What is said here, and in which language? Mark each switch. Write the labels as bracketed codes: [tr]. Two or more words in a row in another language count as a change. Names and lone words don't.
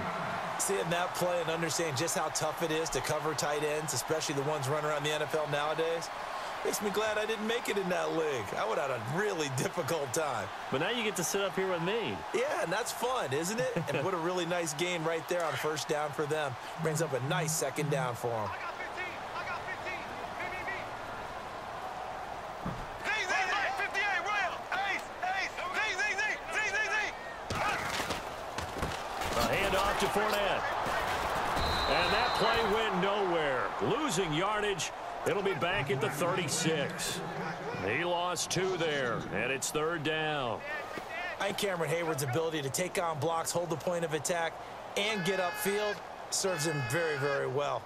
[en] Seeing that play and understand just how tough it is to cover tight ends, especially the ones running around the NFL nowadays, makes me glad I didn't make it in that league. I would have had a really difficult time. But now you get to sit up here with me. Yeah, and that's fun, isn't it? And put a really nice gain right there on first down for them. Brings up a nice second down for them. I got 15. I got 15. Me. Zing, zing, zing. 58, Royal. Ace, ace. Zing, zing, zing. Zing, zing, zing. A handoff to Fournette. And that play went nowhere. Losing yardage. It'll be back at the 36. He lost 2 there, and it's 3rd down. I think Cameron Hayward's ability to take on blocks, hold the point of attack, and get upfield serves him very, very well.